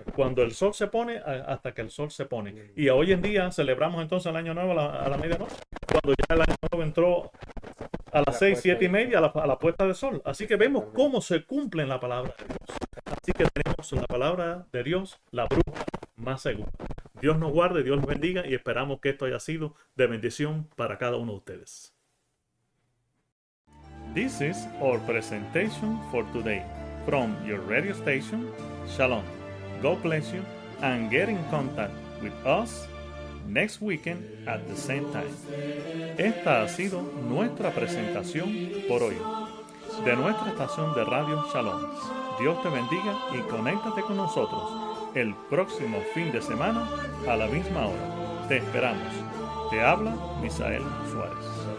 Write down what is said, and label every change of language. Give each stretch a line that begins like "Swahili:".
Spanish: Cuando el sol se pone, hasta que el sol se pone. Y hoy en día celebramos entonces el año nuevo a la medianoche, cuando ya el año nuevo entró a las 6, 7 y media a la puesta de sol. Así que vemos cómo se cumple en la palabra de Dios. Así que tenemos la palabra de Dios, la brújula más segura. Dios nos guarde, Dios nos bendiga y esperamos que esto haya sido de bendición para cada uno de ustedes.
English: This is our presentation for today from your radio station. Shalom. God bless you and get in contact with us next weekend at the same time.
Spanish: Esta ha sido nuestra presentación por hoy de nuestra estación de radio Shalom. Dios te bendiga y conéctate con nosotros el próximo fin de semana a la misma hora. Te esperamos. Te habla Misael Suárez.